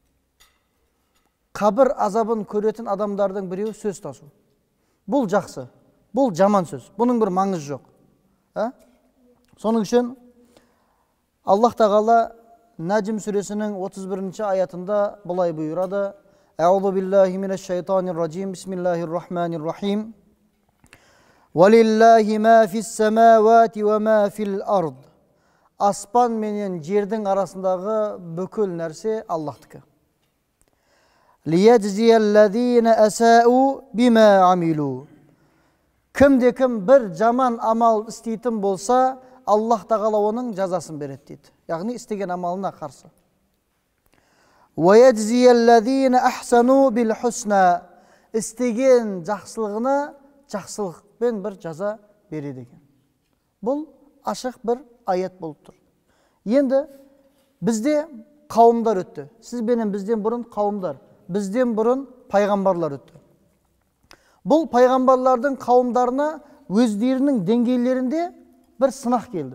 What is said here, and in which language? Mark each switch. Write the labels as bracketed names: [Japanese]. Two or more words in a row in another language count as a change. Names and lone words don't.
[Kazakh] Қабір азабын көретін адамдардың біреуі сөз тасу. Бұл жақсы, бұл жаман сөз. Бұның бір маңызы жоқ. Соның үшін Аллах Тағала Najm сүресінің 31-ші аятында бұлай бұйырады: [Arabic] أعوذ بالله من الشيطان الرجيم. بسم الله الرحمن الرحيم. ولله ما في السماوات وما في الأرض. [Kazakh] Аспан менен жердің арасындағы бүкіл нәрсе Аллахтікі. [Arabic] ليجزي الذين أساءوا بما عملوا. [Kazakh] Кім бір жаман амал істейтін болса, Аллах Тағала оның жазасын береді дейді. Яғни істеген амалына қарсы. [Arabic] ويجزي الذين أحسنوا بالحسنى. [Kazakh] İstеген жақсылығына жақсылықпен бір жаза береді екен. Бұл ашық бір аят болып тұр. Енді бізде қауымдар өтті. Сіз бенен бізден бұрын қауымдар, бізден бұрын пайғамбарлар өтті. Бұл пайғамбарлардың қауымдарына өздерінің деңгейлерінде бір сынақ келді.